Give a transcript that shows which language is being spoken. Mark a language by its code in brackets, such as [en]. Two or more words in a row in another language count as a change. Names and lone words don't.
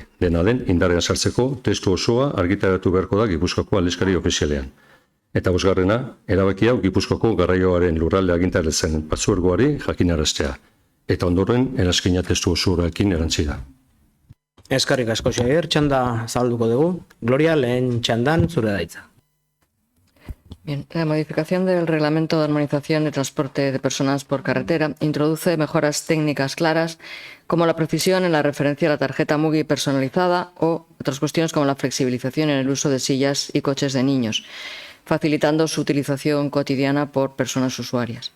[eu] Dena den, indarrean sartzeko testu osoa argitaratu beharko da Gipuzkoako aldizkari ofizialean. Eta bosgarrena, erabaki hau Gipuzkoako garraioaren lurralde agintaritzaren partzuergoari jakinaraztea. Eta ondoren, eranskina testu osoarekin erantzida. Eskarrik asko Xabier, txanda zabalduko dugu. Gloria, lehen txandan zure daitza. [es] Bien, la modificación del Reglamento de Armonización de Transporte de Personas por Carretera introduce mejoras técnicas claras como la precisión en la referencia a la tarjeta MUGI personalizada o otras cuestiones como la flexibilización en el uso de sillas y coches de niños, facilitando su utilización cotidiana por personas usuarias.